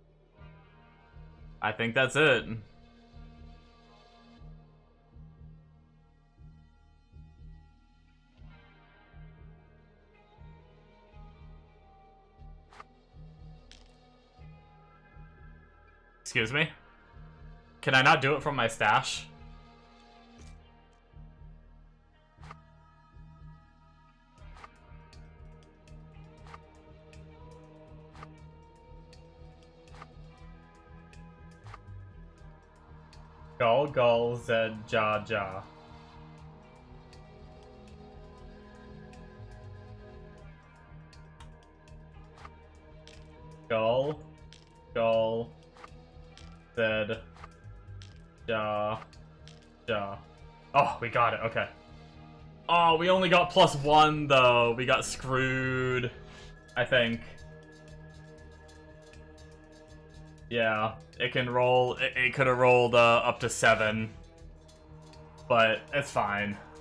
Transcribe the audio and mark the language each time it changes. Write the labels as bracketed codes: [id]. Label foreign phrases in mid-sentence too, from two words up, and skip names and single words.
[en] I think that's it. Excuse me? Can I not do it from my stash? Gull, Gull, Zed, Ja Ja. Gull, Gull, Zed, Ja Ja. Oh, we got it, okay. Oh, we only got +1 though. We got screwed, I think. Yeah, it can roll. It could have rolled up to 7, but it's fine.